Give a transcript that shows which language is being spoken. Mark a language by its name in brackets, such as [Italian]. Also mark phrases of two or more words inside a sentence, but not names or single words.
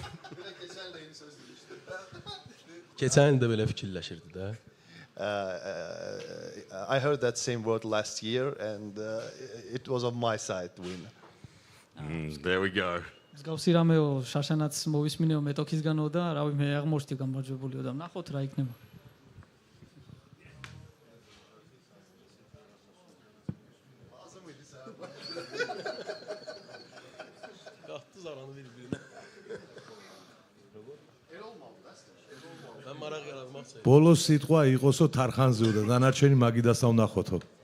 [Azerbaijani] Keçən il də belə fikirləşirdi də. [English] I heard that same word last year, and it was on my side win. There we go. [Georgian] მსგავსი რამეო შაშანაც მოვისმინეო მეტოქისგანო და რავი მე აღმოჩნდი გამარჯვებულიო და ნახოთ რა იქნება. [Azerbaijani] Qatdı zaranı bir-birinə. Mən maraq yaratmaq istəyirəm. [Georgian] ბოლოს სიტყვა იყოსო თარხანზეო და დანარჩენი მაგიდასა ვნახოთო.